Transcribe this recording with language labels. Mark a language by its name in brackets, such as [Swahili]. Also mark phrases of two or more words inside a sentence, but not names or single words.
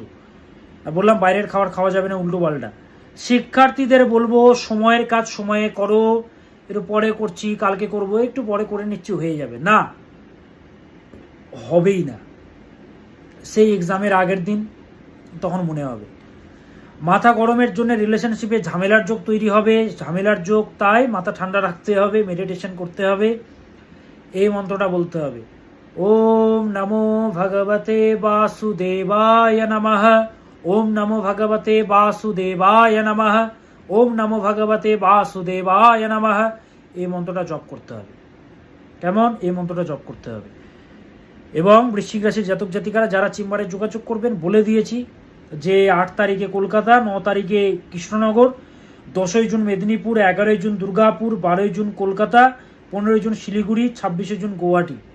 [Bangla] বললাম বাইরের খাবার খাওয়া যাবে না উল্টো পাল্টা। শিক্ষার্থীদের বলবো, সময়ের কাজ সময়ে করো, একটু পরে করছি, কালকে করব, একটু পরে করে নিচ্ছি, হয়ে যাবে না, হবেই না। সেই এক্সামের আগের দিন তখন মনে হবে। মাথা গরমের জন্য রিলেশনশিপে ঝামেলার যোগ তৈরি হবে, ঝামেলার যোগ, তাই মাথা ঠান্ডা রাখতে হবে, মেডিটেশন করতে হবে, এই মন্ত্রটা বলতে হবে, [Sanskrit] ওম নমো ভগবতে বাসুদেবায় নমঃ, ওম নমো ভগবতে বাসুদেবায় নমঃ, ওম নমো ভগবতে বাসুদেবায় নমঃ। [Bangla] এই মন্ত্রটা জপ করতে হবে। কেমন? এই মন্ত্রটা জপ করতে হবে। এবং বৃশ্চিক রাশির জাতক জাতিকারা যারা চেম্বারে যোগাযোগ করবেন, বলে দিয়েছি যে 8 তারিখে কলকাতা, 9 তারিখে কৃষ্ণনগর, 10ই জুন মেদিনীপুর, 11ই জুন দুর্গাপুর, 12ই জুন কলকাতা, 15ই জুন শিলিগুড়ি, 26শে জুন গুয়াহাটি।